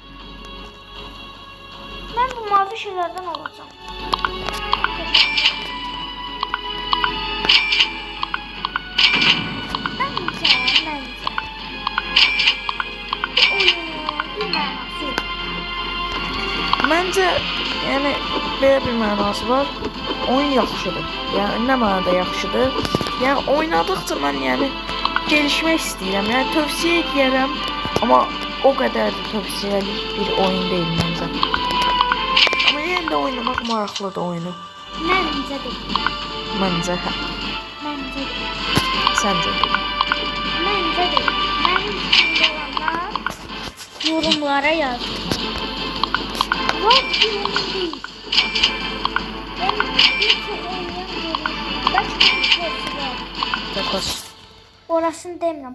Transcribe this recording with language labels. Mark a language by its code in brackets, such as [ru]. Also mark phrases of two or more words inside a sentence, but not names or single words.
[tr] Ben bu mavi şeylerden alacağım. Bence. Bu oyunun bir mənası yok. [az] Məncə, yəni belə bir mənası var. Oyun yaxşıdır. Yəni nə mənada yaxşıdır? Yəni oynadıqca mən yəni gelişmək istəyirəm. Yəni tövsiyə edirəm, amma o qədər də tövsiyəli bir oyun deyil məncə. Amma yenə də oynamaq maraqlıdır oyunu. Məncə deyil. Məncə hə. Səncə? Məncə də. Mənim fikrimdə olanlar yorumlara yazın. [tr] Yok değil. Ben bir çok oynayamıyorum. Başka bir şeysi var. Takas. Orasını demiyorum.